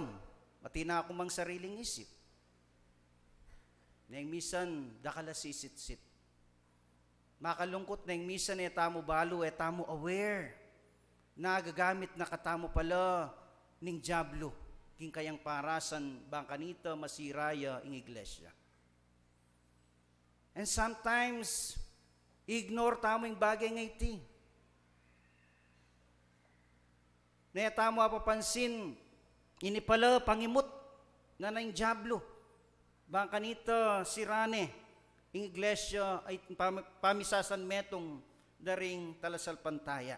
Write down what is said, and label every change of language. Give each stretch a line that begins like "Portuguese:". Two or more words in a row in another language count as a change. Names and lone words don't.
Pampanga: Matina ako mang sariling isip. Nang misan, dakala sisitsit. Makalungkot na yung misan tamo balo, tamo aware. Nagagamit na katamo pala ning Diablo. King kayang parasan bang kanita masiraya ing iglesia.
English: And sometimes, ignore
Pampanga: tamo yung bagay nga iti. Na tamo apapansin, ini pala pangimot nga na yung Diablo. Bang kanita sirane, ing iglesia ay pamisasan metong daring talasalpantaya.